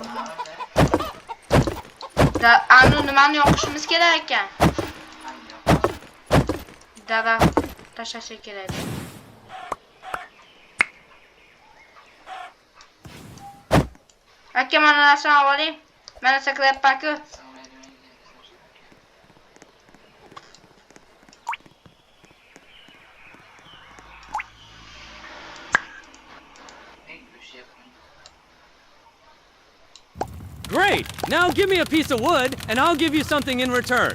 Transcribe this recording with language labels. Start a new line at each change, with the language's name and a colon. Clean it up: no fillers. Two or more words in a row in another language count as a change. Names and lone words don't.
Uzbek: Ani nimani yoqishimiz kerak ekan? Daraxt tashlash kerak. Aka, mana narsani oling. Mana sakrayapman-ku.
English: Great! Now give me a piece of wood, and I'll give you something in return.